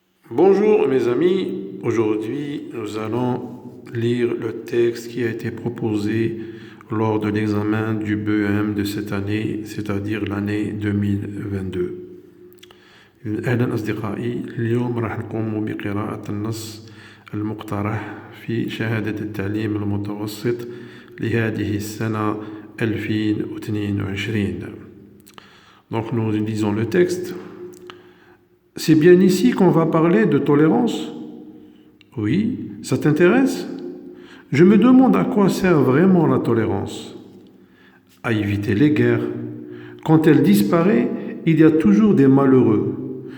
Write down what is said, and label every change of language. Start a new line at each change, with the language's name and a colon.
French: Bonjour mes amis, aujourd'hui nous allons lire le texte qui a été proposé lors de l'examen du BEM de cette année, c'est-à-dire l'année 2022.
Arabic: أهلا أصدقائي، اليوم راح نقوم بقراءة النص المقترح في شهادة التعليم المتوسط لهذه السنة 2022.
French: Donc nous lisons le texte. C'est bien ici qu'on va parler de tolérance? Oui, ça t'intéresse? Je me demande à quoi sert vraiment la tolérance. À éviter les guerres. Quand elle disparaît, il y a toujours des malheureux.